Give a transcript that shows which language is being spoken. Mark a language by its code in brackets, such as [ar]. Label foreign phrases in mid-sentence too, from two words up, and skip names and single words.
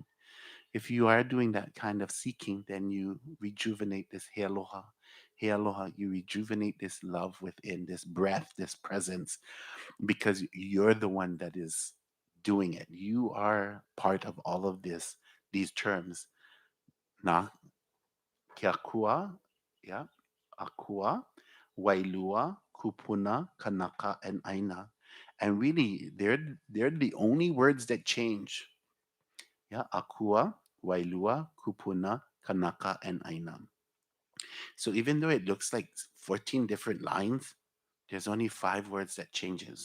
[en] If you are doing that kind of seeking, then you rejuvenate this [haw] He Aloha. He Aloha, [en] you rejuvenate this love within, this breath, this presence, because you're the one that is doing it. You are part of all of this, these terms. [haw] Na, ke akua, yeah, akua, wailua, kupuna, kanaka, and aina. [en] And really, they're the only words that change. [haw] Yeah, akua, wailua, kupuna, kanaka, and aina. [en] So even though it looks like 14 different lines, there's only 5 words that changes.